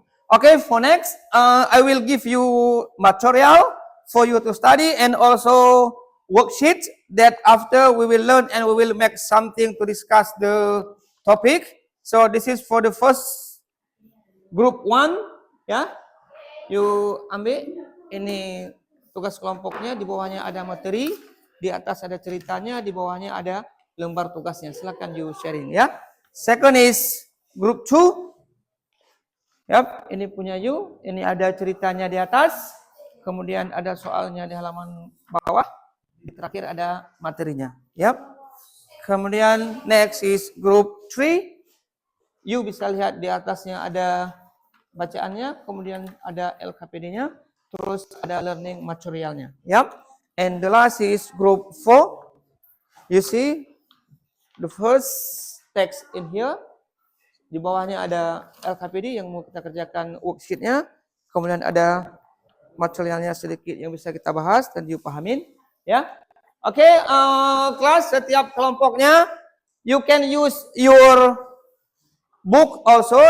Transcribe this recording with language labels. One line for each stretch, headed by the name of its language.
English: Okay, for next, I will give you material for you to study and also worksheet that after we will learn and we will make something to discuss the topic. So this is for the first group 1, ya.
Indonesian: You ambil ini tugas kelompoknya, di bawahnya ada materi, di atas ada ceritanya, di bawahnya ada lembar tugasnya. Silakan you sharing, ya.
English: Second is group 2.
Indonesian: Yap, ini punya you, ini ada ceritanya di atas, kemudian ada soalnya di halaman bawah, di terakhir ada materinya. Yap. Kemudian
English: next is group 3.
Indonesian: You bisa lihat di atasnya ada bacaannya, kemudian ada LKPD-nya, terus ada learning materialnya.
English: Yap. And the last is group 4. You see the first text in here.
Indonesian: Di bawahnya ada LKPD yang mau kita kerjakan worksheet-nya. Kemudian ada materialnya sedikit yang bisa kita bahas dan dipahamin. Ya, oke, kelas setiap kelompoknya,
English: you can use your book also.